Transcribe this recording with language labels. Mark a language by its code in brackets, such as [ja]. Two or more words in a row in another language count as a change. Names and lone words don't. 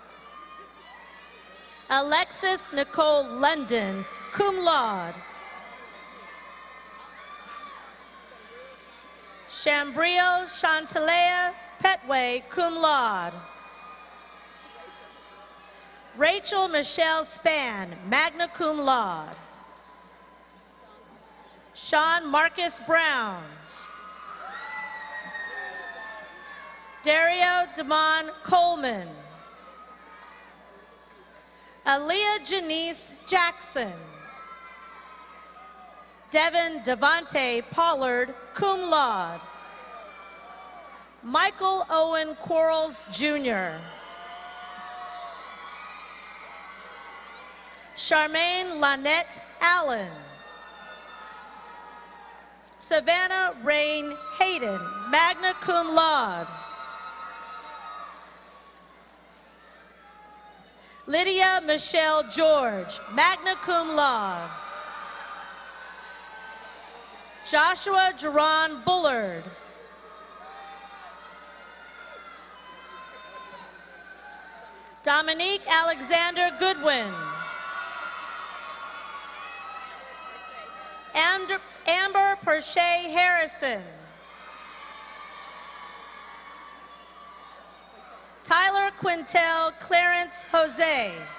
[en] Alexis Nicole London, [la] cum laude. [en] Shambrio Chantalea Petway, [la] cum laude. [en] Rachel Michelle Spann, [la] magna cum laude. [en] Sean Marcus Brown. Dario Damon Coleman. Aaliyah Janice Jackson. Devin Devante Pollard, [la] cum laude. [en] Michael Owen Quarles, Jr. Charmaine Lynette Allen. Savannah Rain Hayden, [la] magna cum laude. [en] Lydia Michelle George, [la] magna cum laude. [en] Joshua Jerron Bullard. Dominique Alexander Goodwin. Amber Perche Harrison. Tyler Quintel Clarence Jose.